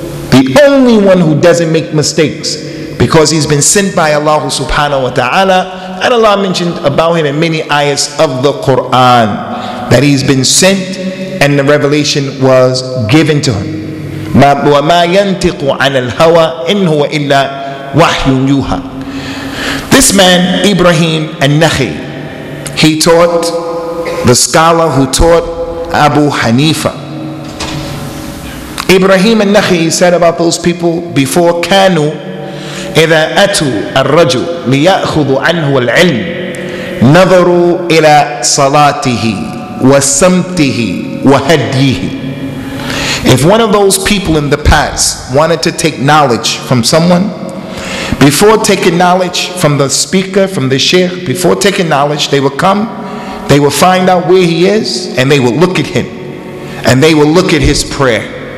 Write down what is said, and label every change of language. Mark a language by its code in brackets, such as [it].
[en] The only one who doesn't make mistakes, because he's been sent by Allah subhanahu wa ta'ala, and Allah mentioned about him in many ayahs of the Quran that he's been sent and the revelation was given to him. [ar] وَمَا يَنْتِقُ عَنَ الْهَوَىٰ إِنْ هُوَ إِلَّا وَحْيٌ يُوحَىٰ. [en] This man, Ibrahim al-Nakha'i, he taught the scholar who taught Abu Hanifa. Ibrahim al-Nakha'i said about those people before, [ar] كانوا إذا أتوا الرجل ليأخذوا عنه العلم نظروا إلى صلاته وسمته وهديه. [en] If one of those people in the past wanted to take knowledge from someone, before taking knowledge from the speaker, from the sheikh, before taking knowledge, they would come, they would find out where he is, and they would look at him, and they would look at his prayer.